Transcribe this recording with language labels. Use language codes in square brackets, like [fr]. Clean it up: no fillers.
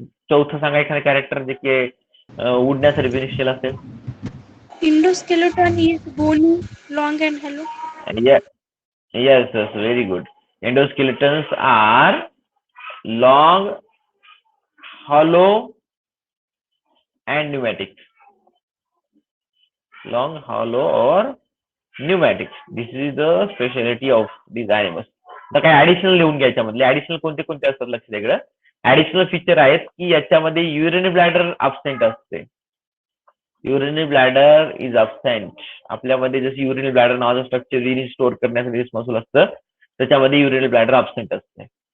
[mr] चौथं सांगा एखादं कॅरेक्टर जे की उडण्यासाठी बेनिशियल असेल. [en] endoskeleton is bony, long and hollow. Yes, very good. Endoskeletons are long, hollow, and pneumatic. Long, hollow, or pneumatic. This is the specialty of these animals. [mr] आता काय additional लिहून घ्यायच्या मधले ऍडिशनल कोणते कोणते असतात लक्ष द्या. ऍडिशनल फीचर आहेत की याच्यामध्ये युरिनरी ब्लॅडर अब्सेंट असते. [en] Urinary bladder is absent. [mr] आपल्यामध्ये जसं युरिनरी ब्लॅडर नावाचं स्ट्रक्चर युरिन स्टोअर करण्यासाठी रिस्पॉन्सिबल असतं, त्याच्यामध्ये युरिनरी ब्लॅडर अब्सेंट असते.